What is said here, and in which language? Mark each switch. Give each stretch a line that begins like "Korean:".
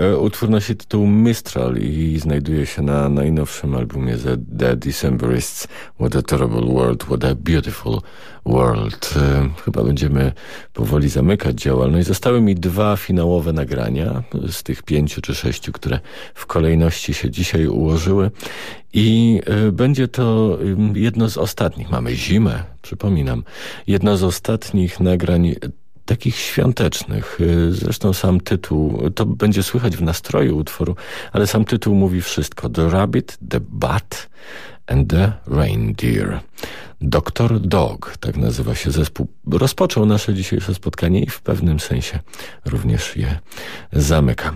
Polish: Utwór nosi tytuł Mistral i znajduje się na najnowszym albumie The Decemberists.
English: What a terrible world, what a beautiful world.
Polish: Chyba będziemy powoli zamykać działalność. Zostały mi dwa finałowe nagrania z tych pięciu czy sześciu, które w kolejności się dzisiaj ułożyły. I będzie to jedno z ostatnich, mamy zimę, przypominam, jedno z ostatnich nagrań takich świątecznych. Zresztą sam tytuł, to będzie słychać w nastroju utworu, ale sam tytuł mówi wszystko. The Rabbit, The Bat and The Reindeer. Dr. Dog, tak nazywa się zespół. Rozpoczął nasze dzisiejsze spotkanie i w pewnym sensie również je zamyka.